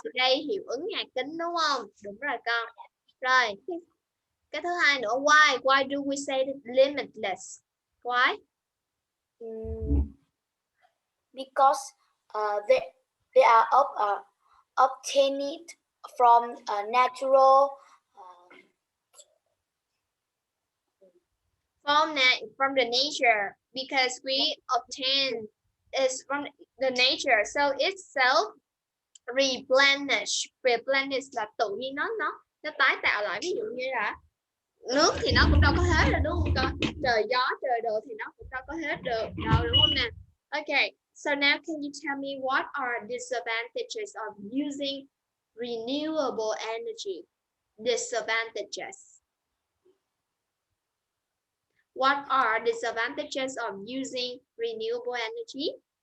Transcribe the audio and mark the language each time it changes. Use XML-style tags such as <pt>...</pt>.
<vi>ở đây hiệu ứng nhà kính đúng không? Đúng rồi con. Rồi, cái thứ hai nữa,</vi> <en>why do we say limitless? Why? Because they are obtained from natural From the nature, because we obtain is from the nature, so itself replenish</en> <vi>là tự nhiên nó tái tạo lại. Ví dụ như là nước thì nó cũng đâu có hết rồi đúng không con? Trời gió trời đồ thì nó cũng đâu có hết được đâu đúng không nè?</vi> <en>Okay, so now can you tell me what are disadvantages of using renewable energy? Disadvantages. What are disadvantages of using renewable energy?</en>